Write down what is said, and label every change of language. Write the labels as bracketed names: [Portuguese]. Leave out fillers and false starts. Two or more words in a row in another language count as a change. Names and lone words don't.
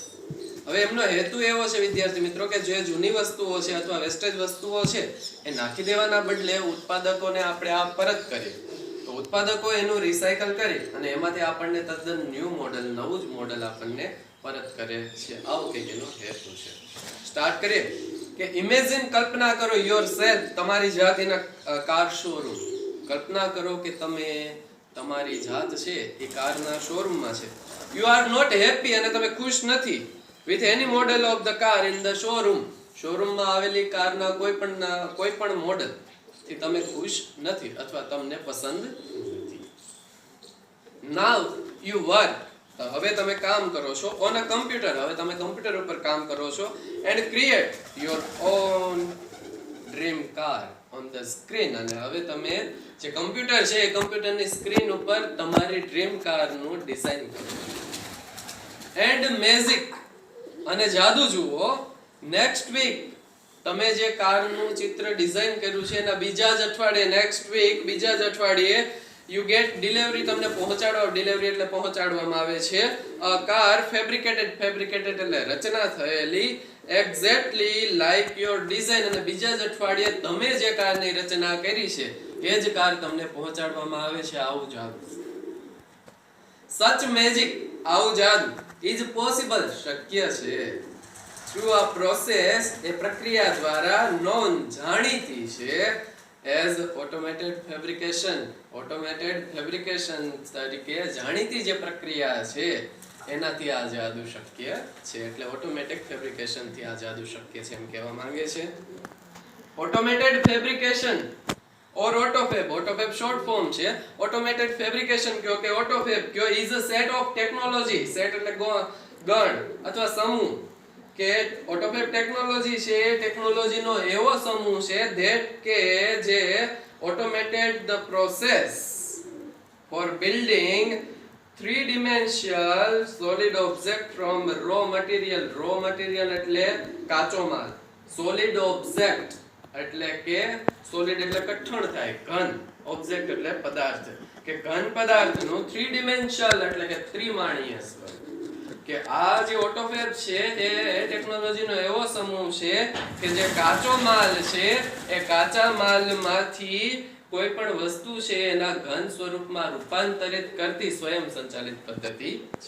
[Gujarati] હવે એમનો હેતુ એવો છે વિદ્યાર્થી મિત્રો કે જે જૂની વસ્તુઓ છે અથવા વેસ્ટેજ વસ્તુઓ છે એ નાખી દેવાના બદલે ઉત્પાદકોને આપણે આ પરત કરીએ તો ઉત્પાદકો એનું રિસાયકલ કરી અને એમાંથી આપણને તદ્દન [English] new model, [Gujarati] નવું જ મોડેલ આપણને પરત કરે છે. આવું કંઈક એનો હેતુ છે. સ્ટાર્ટ કરીએ કે ઇમેજિન, કલ્પના કરો [English] your self, [Gujarati] તમારી જાત [English] in a car showroom. [Gujarati] કલ્પના કરો કે તમે તમારી જાત છે એ કારના શોરૂમમાં છે. [English] You are not happy, [Gujarati] અને તમે ખુશ નથી [English] with any model of the car in the showroom. [Gujarati] શોરૂમમાં આવેલી કારના કોઈ પણ મોડેલ થી તમે ખુશ નથી અથવા તમને પસંદ નથી. [English] Now you work, [Gujarati] હવે તમે કામ કરો છો [English] on a computer, [Gujarati] હવે તમે કમ્પ્યુટર ઉપર કામ કરો છો [English] and create your own dream car on the screen. [Gujarati] અને હવે તમે જે કમ્પ્યુટર છે એ કમ્પ્યુટરની સ્ક્રીન ઉપર તમારી ડ્રીમ કારનું ડિઝાઇન કરો. [English] and magic, [Gujarati] અને જાદુ જુઓ, [English] next week [Gujarati] તમે જે કારનું ચિત્ર ડિઝાઇન કર્યું છે એના બીજા જ અઠવાડિયે, [English] next week [Gujarati] બીજા જ અઠવાડિયે [English] you get delivery, [Gujarati] તમને ડિલિવરી એટલે પહોંચાડવામાં આવે છે [English] a car fabricated [Gujarati] એટલે રચના થયેલી [English] exactly like your design. [Gujarati] અને બીજા જ અઠવાડિયે તમે જે કારની રચના કરી છે એ જ કાર તમને પહોંચાડવામાં આવે છે. આવું જાદુ, [English] such magic, [Gujarati] આવું જાદુ [English] is possible, [Gujarati] શક્ય છે, [English] through a process, [Gujarati] એ પ્રક્રિયા દ્વારા, [English] known, [Gujarati] જાણીતી છે, [English] as automated fabrication. automated fabrication [Gujarati] તરીકે જાણીતી જે પ્રક્રિયા છે એનાથી આ જાદુ શક્ય છે. એટલે [English] automatic fabrication [Gujarati] થી આ જાદુ શક્ય છે એમ કહેવા માંગે છે. [English] automated fabrication or autofab [Gujarati] short form છે. [English] automated fabrication [Gujarati] કયો કે autofab કયો [English] is a set of technology, [Gujarati] set એટલે ગણ અથવા સમૂહ, કે [English] autofab technology [Gujarati] છે એ ટેકનોલોજી નો એવો સમૂહ છે that કે જે [English] automated the process for building three-dimensional solid object from raw material. raw material [Gujarati] એટલે કાચો માલ, [English] solid object [Gujarati] એટલે કે સોલિડ એટલે કઠણ થાય, ઘન, ઓબ્જેક્ટ એટલે પદાર્થ, કે ઘન પદાર્થનું [English] three dimensional [Gujarati] એટલે કે ત્રિમાણીય સ્વરૂપ. કે આ જે ઓટોફેબ છે એ ટેકનોલોજીનો એવો સમૂહ છે કે જે કાચો માલ છે એ કાચા માલમાંથી કોઈ પણ વસ્તુ છે એના ઘન સ્વરૂપમાં રૂપાંતરિત કરતી સ્વયં સંચાલિત પદ્ધતિ છે.